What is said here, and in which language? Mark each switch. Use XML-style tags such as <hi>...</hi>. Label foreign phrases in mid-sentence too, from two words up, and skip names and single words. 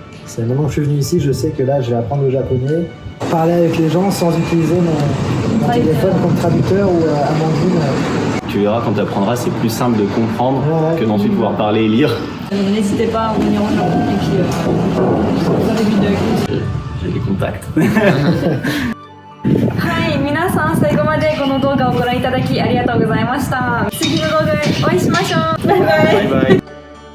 <fr>C'est maintenant que je suis venu ici, je sais que là, je vais apprendre le japonais, parler avec les gens sans utiliser mon téléphone comme traducteur ou Amandine. Tu verras quand tu apprendras, c'est plus simple de comprendre que d'ensuite pouvoir parler et lire. N'hésitez pas à venir au Japon et puis vous avez vu de J'ai des contacts.</fr> <ja>はい、皆さん最後までこの動画をご覧いただきありがとうございました。次の動画でお会いしましょう。バイバイ。バイバイ。</ja>